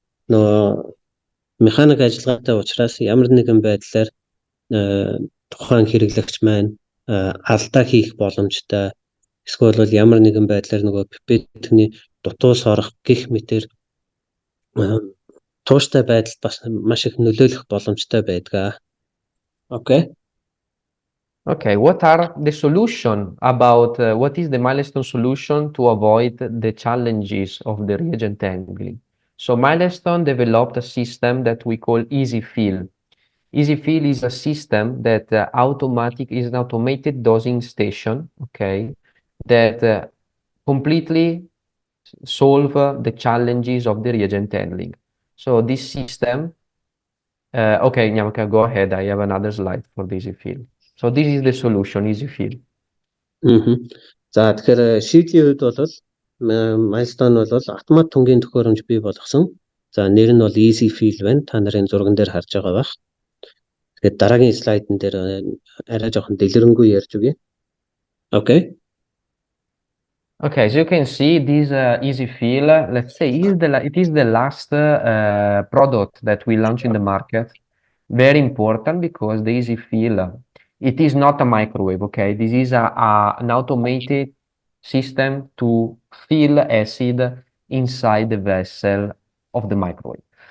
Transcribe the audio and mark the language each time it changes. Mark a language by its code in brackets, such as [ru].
[mn] Нөгөө механик ажиллагаатай учраас ямар нэгэн байдлаар тухайн хэрэглэгч маань алдаа хийх боломжтой. Эсвэл бол ямар нэгэн байдлаар нөгөө пипетний дутуус орох гэх мэтээр тууштай байдал бас маш их нөлөөлөх боломжтой байдаг. [en] Okay. Okay, what are the solution about what is the Milestone solution to avoid the challenges of the reagent handling? So Milestone developed a system that we call EasyFill. EasyFill is a system that is an automated dosing station, okay, that completely solve the challenges of the reagent handling. So this system, okay, Nyamaka, go ahead. I have another slide for the EasyFill. So this is the solution, EasyFill. [mn] За тэгэхээр шийдлийн хувьд бол Milestone бол автомат тунгийн төхөөрөмж бий болгосон. За нэр нь бол EasyFill байна. Та нарын зурган дээр харж байгаа байх. Тэгээд дараагийн слайдн дээр арай жоохон дэлгэрэнгүй ярьж өгье. [en] Okay. Okay, as you can see, this EasyFill, let's say, it is the last product that we launch in the market. Very important because the EasyFill, it is not a microwave, okay? This is an automated system to fill acid inside the vessel of the microwave.